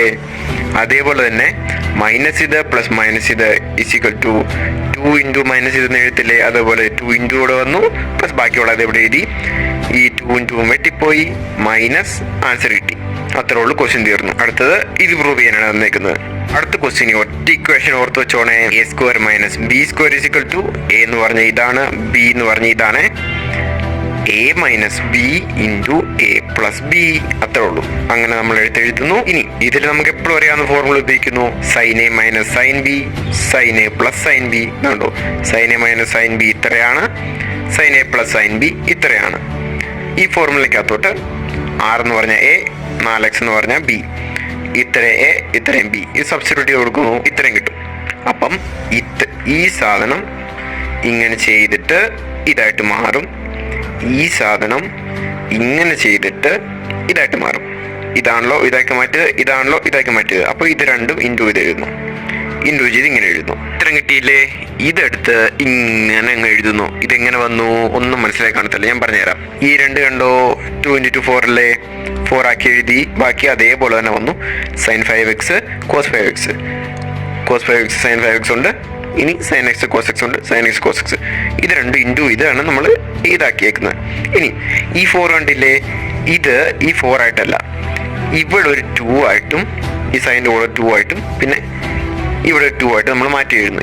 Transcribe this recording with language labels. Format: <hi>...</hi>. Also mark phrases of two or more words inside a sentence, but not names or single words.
<ml>അതേപോലെ തന്നെ മൈനസ് ഇത് പ്ലസ് മൈനസ് ഇത് = 2 × മൈനസ് ഇതെന്ന് എഴുതത്തില്ലേ. അതേപോലെ 2 × ഇവിടെ വന്നു, പ്ലസ് ബാക്കിയുള്ളത് ഇവിടെ എഴുതി. ഈ 2 × 2 വെട്ടിപ്പോയി, മൈനസ് ആൻസർ കിട്ടി. അത്രേ ഉള്ളൂ, ക്വസ്റ്റ്യൻ തീർന്നു. അടുത്തത് ഇത് പ്രൂവ് ചെയ്യാനാണ് തന്നേക്കുന്നത്. അടുത്ത ക്വസ്റ്റ്യൻ ഒറ്റ ഇക്വേഷൻ ഓർത്ത് വെച്ചോണേ. a² - b² = a എന്ന് പറഞ്ഞ ഇതാണ്, b എന്ന് പറഞ്ഞ ഇതാണ്. a - b × a + b, അത്രേ ഉള്ളൂ. അങ്ങനെ നമ്മൾ എഴുതുന്നു. ഇനി ഇതിൽ നമുക്ക് എപ്പോഴും അറിയാവുന്ന ഫോർമുല ഉപയോഗിക്കുന്നു. sin a - sin b, sin a + sin b. കണ്ടോ, sin a - sin b ഇത്രയാണ്, sin a + sin b ഇത്രയാണ്. ഈ ഫോർമുലയ്ക്കകത്തോട്ട് r എന്ന് പറഞ്ഞാൽ a, 4x എന്ന് പറഞ്ഞാൽ b, ഇത്ര a ഇത്രയും b, ഇത് സബ്സ്റ്റിറ്റ്യൂട്ട് ചെയ്ത് കൊടുക്കുന്നു, ഇത്രയും കിട്ടും. അപ്പം ഈ സാധനം ഇങ്ങനെ ചെയ്തിട്ട് ഇതായിട്ട് മാറും. ഈ സാധനം ഇങ്ങനെ ചെയ്തിട്ട് ഇതായിട്ട് മാറും. ഇതാണല്ലോ ഇതാക്കി മാറ്റുക, ഇതാണല്ലോ ഇതാക്കി മാറ്റുക. അപ്പോൾ ഇത് രണ്ടും ഇൻറ്റു ഇത് എഴുതുന്നു, ഇൻറ്റു ചെയ്ത് ഇങ്ങനെ എഴുതുന്നു. ഇത്രയും കിട്ടിയില്ലേ. ഇതെടുത്ത് ഇങ്ങനെ അങ്ങ് എഴുതുന്നു. ഇതെങ്ങനെ വന്നു ഒന്നും മനസ്സിലായി കാണത്തില്ല, ഞാൻ പറഞ്ഞുതരാം. ഈ 2 കണ്ടോ, 2 × 2 4 അല്ലേ. 4 ആക്കി എഴുതി, ബാക്കി അതേപോലെ തന്നെ വന്നു. sin 5x cos 5x sin 5x ഉണ്ട്, ഇനി സൈൻ എക്സ് കോസ് എക്സ് ഉണ്ട്, സൈൻ എക്സ് കോസ് എക്സ്. ഇത് രണ്ടും ഇൻറ്റു ഇതാണ് നമ്മൾ ഇതാക്കിയേക്കുന്നത്. ഇനി ഈ 4 കണ്ടില്ലേ, ഇത് ഈ 4 ആയിട്ടല്ല, ഇവിടെ ഒരു 2 ആയിട്ടും ഈ സൈൻ്റെ കൂടെ 2 ആയിട്ടും പിന്നെ ഇവിടെ 2 ആയിട്ട് നമ്മൾ മാറ്റി എഴുതുന്നു.</ml>